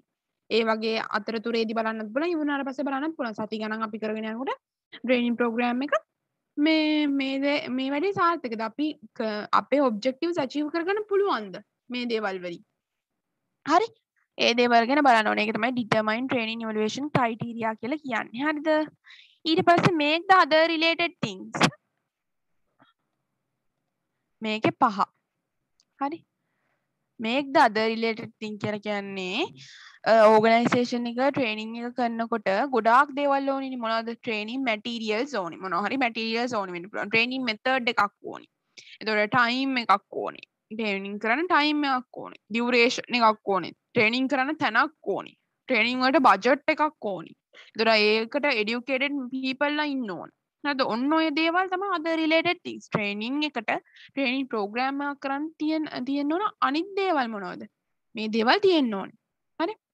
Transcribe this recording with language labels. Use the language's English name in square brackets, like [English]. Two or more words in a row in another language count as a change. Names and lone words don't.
[Sinhala] ඒ වගේ අතරතුරේදී බලන්නත් පුළුවන් ඉවර වුණාට පස්සේ බලන්නත් පුළුවන් සති ගණන් අපි කරගෙන යනකොට [English] training program [Sinhala] එක මේ වැඩේ සාර්ථකද අපි අපේ [English] objectives achieve [Sinhala] කරගන්න පුළුවන්ද මේ දේවල් වලින් හරි ඒ දේවල් ගැන බලන්න ඕනේ ඒක තමයි [English] determine training evaluation criteria [Sinhala] කියලා කියන්නේ හරිද ඊට පස්සේ [English] make the other related things [Sinhala] මේකේ 5 හරි [English] make the other related thing [Sinhala] කියලා කියන්නේ ඕගනයිසේෂන් එක ට්‍රේනින් එක කරනකොට ගොඩාක් දේවල් ඕනේ මොනවද [English] training materials [Sinhala] ඕනේ මොනවා හරි මැටීරියල්ස් ඕනේ වෙන්න පුළුවන් [English] training method [Sinhala] එකක් ඕනේ එතකොට ටයිම් එකක් ඕනේ ට්‍රේනින් කරන්න ටයිම් එකක් ඕනේ ඩියුරේෂන් එකක් ඕනේ ට්‍රේනින් කරන්න තැනක් ඕනේ ට්‍රේනින් වලට බජට් එකක් ඕනේ එතකොට ඒකට [English] educated people [Sinhala] ලා ඉන්න ඕනේ හරිද ඔන්න ඔය දේවල් තමයි අද [English] related things training [Sinhala] එකට [English] training program [Sinhala] එකක් කරන්න තියෙන්න ඕන අනිත් දේවල් මොනවද මේ දේවල් තියෙන්න ඕනේ හරි